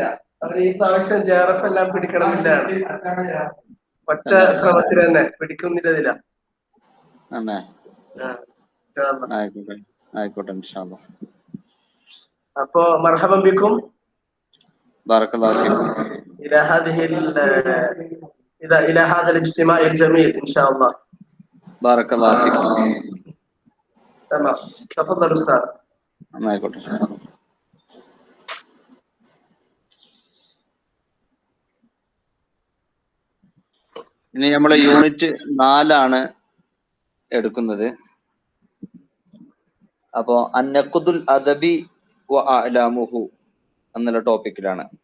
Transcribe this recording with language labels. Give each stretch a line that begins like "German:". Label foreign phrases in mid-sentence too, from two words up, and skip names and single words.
Malayalam: അവർ ഈ പ്രാവശ്യം ജെആർഎഫ് എല്ലാം പിടിക്കണമെന്നില്ലാണ്. ഒറ്റ ശ്രമത്തിൽ തന്നെ പിടിക്കുന്നില്ല. ആയിക്കോട്ടെ ആയിക്കോട്ടെ
Arabic: إن شاء الله. അപ്പോ مرحبا بكم بارك الله فيكم إلى هذه إلى هذا الاجتماع الجميل إن شاء الله. بارك الله فيكم. تمام، تفضل أستاذ.
Malayalam: ആയിക്കോട്ടെ. ഇനി നമ്മളെ യൂണിറ്റ് 4 എടുക്കുന്നത്. അപ്പോ
Arabic: النقد الأدبي وأعلامه
Malayalam: എന്നുള്ള ടോപ്പിക്കിലാണ്.